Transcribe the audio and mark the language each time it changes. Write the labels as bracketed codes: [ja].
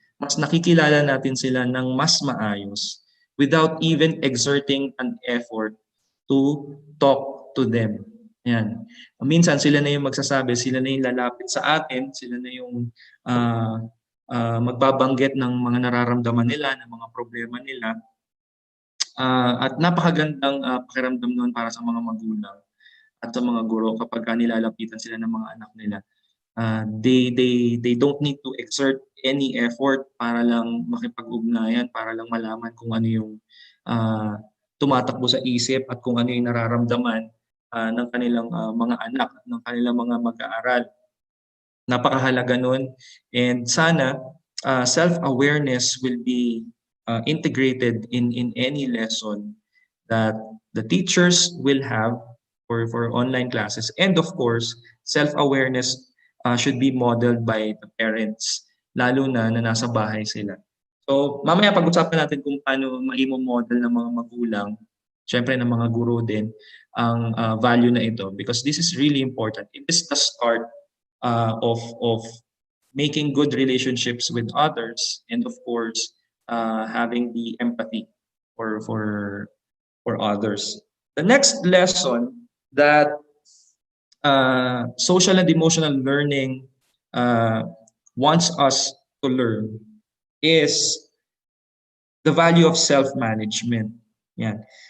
[tl] Mas nakikilala natin sila ng mas maayos [en] without even exerting an effort to talk to them. [tl] Yan. Minsan sila na yung magsasabi, sila na yung lalapit sa atin, sila na yung magbabanggit ng mga nararamdaman nila, ng mga problema nila. At napakagandang pakiramdam noon para sa mga magulang at sa mga guro kapag nilalapitan sila ng mga anak nila. [en] They don't need to exert any effort [tl] para lang makipag-ugnayan, para lang malaman kung ano yung tumatakbo sa isip at kung ano yung nararamdaman ng kanilang mga anak, ng kanilang mga mag-aaral. Napakahalaga nun, [en] and [tl] sana [en] self-awareness will be integrated in any lesson that the teachers will have for online classes. And of course, self-awareness should be modeled by the parents, [tl] lalo na nasa bahay sila. So mamaya pag-usapan natin kung paano maimo-model ng mga magulang, syempre ng mga guro din, ang value na ito, [en] because this is really important. It is the start of making good relationships with others, and of course having the empathy for others. The next lesson that social and emotional learning wants us to learn is the value of self-management. Yeah.